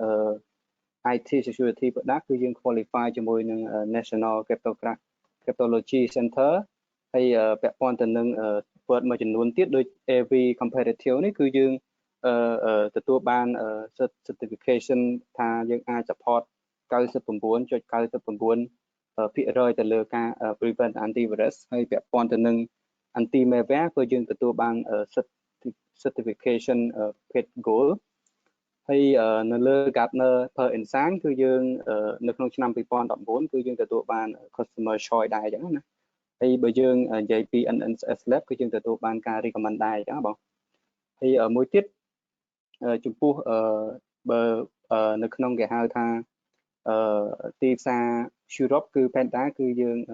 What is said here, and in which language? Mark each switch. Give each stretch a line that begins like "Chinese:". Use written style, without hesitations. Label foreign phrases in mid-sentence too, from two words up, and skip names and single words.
English: IT security product
Khmer: គឺយើង qualify ជាមួយនឹង National Cryptology Center ហើយពាក់ព័ន្ធទៅនឹង word មួយចំនួនទៀតដូច
English: AV comparative
Khmer: នេះគឺយើងទទួលបាន certification ថាយើងអាច support 99.99% ទៅលើការ prevent antivirus ហើយពាក់ព័ន្ធទៅនឹង anti malware គឺយើងទទួល បាន certification ប្រភេទ gold ហើយនៅលើ Gartner per Insight គឺយើងនៅក្នុងឆ្នាំ2019គឺយើងទទួលបាន
English: customer choice
Khmer: ដែរអញ្ចឹងណាហើយបើយើងនិយាយពី NNS Lab គឺយើងទទួលបានការ recommend ដែរអញ្ចឹងបងហើយមួយទៀតចំពោះបើនៅក្នុងគេហៅថាទីផ្សារ Europe គឺ Panda គឺយើង